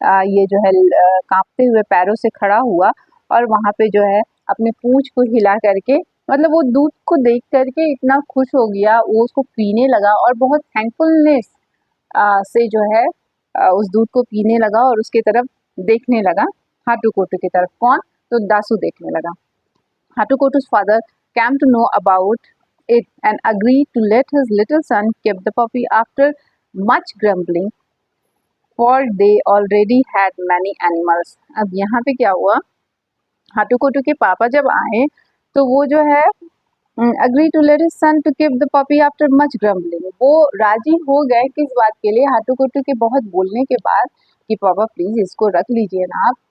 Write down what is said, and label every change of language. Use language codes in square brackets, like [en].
[hi] ये जो है कांपते हुए पैरों से खड़ा हुआ और वहाँ पे जो है अपने पूंछ को हिला करके, मतलब वो दूध को देख करके इतना खुश हो गया, वो उसको पीने लगा और बहुत थैंकफुलनेस से जो है उस दूध को पीने लगा और उसके तरफ देखने लगा, हाटू-कोटू की तरफ. कौन? तो दासू देखने लगा. [en] Hatukotu's father came to know about it and agreed to let his little son keep the puppy after much grumbling, for they already had many animals. [hi] अब यहाँ पे क्या हुआ, हाटू-कोटू के पापा जब आए तो वो जो है [en] Agree to let his son to keep the puppy after much grumbling. [hi] वो राजी हो गए किस बात के लिए, हाटू-कोटू के बहुत बोलने के बाद कि पापा प्लीज इसको रख लीजिए ना आप.